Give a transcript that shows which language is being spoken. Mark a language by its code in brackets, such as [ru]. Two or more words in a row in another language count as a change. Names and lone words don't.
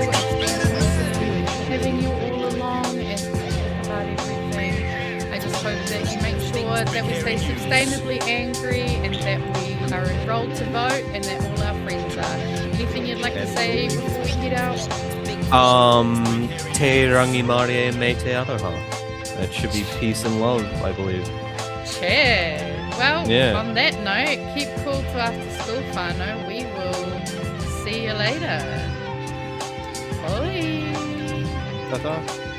[en] It's been having you all along and talking about everything. I just hope that you make sure that we stay sustainably angry and that we are enrolled to vote and that all our friends are. Anything you'd like to say before we get out? [mi] Te rangi mare me te aroha. [en] That should be peace and love, I believe. Sure. Well, on that note, keep cool to after school, Whānau. We will see you later. Bye. Ta-ta.